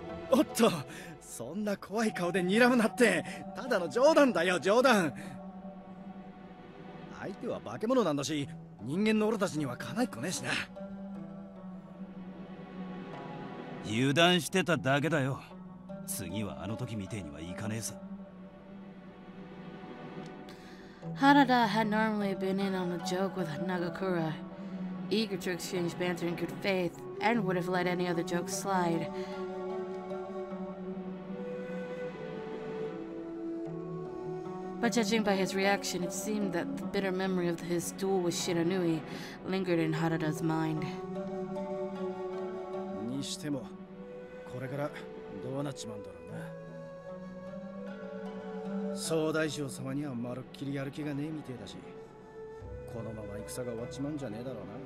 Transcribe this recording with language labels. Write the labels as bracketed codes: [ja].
[ja] おっと、そんな怖い顔で睨むなって、ただの冗談だよ、冗談。相手は化け物なんだし、人間の俺たちにはかないっこねえしな。油断してただけだよ。次はあの時みてえにはいかねえさ。 [en] Harada had normally been in on a joke with Nagakura, eager to exchange banter in good faith, and would have let any other joke slide. But judging by his reaction, it seemed that the bitter memory of his duel with Shiranui lingered in Harada's mind. [ja] にしても、これからどうなっちまうんだろうな。総大将様にはまるっきりやる気がねえみてえだし、このまま戦が終わっちまうんじゃねえだろうな。